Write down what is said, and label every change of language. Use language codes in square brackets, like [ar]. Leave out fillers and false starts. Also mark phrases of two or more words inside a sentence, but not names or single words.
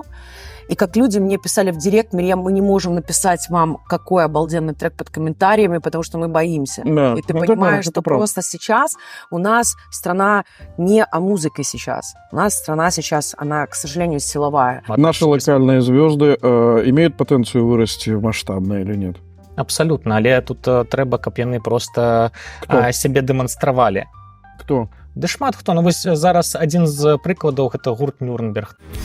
[ru] И как люди мне писали в директ, Мирьям, мы не можем написать вам, какой обалденный трек под комментариями, потому что мы боимся. Да, и ты понимаешь, что просто сейчас у нас страна не о музыке сейчас. У нас страна сейчас, она, к сожалению, силовая. Наши локальные звезды имеют потенцию вырасти масштабно или нет? Абсолютно, [be] але тут трэба, каб яны просто сябе дэманстравалі. [ru] Кто? [be] Да шмат хто. Ну вось зараз адзін з прыкладаў гэта гурт Нюрнберг.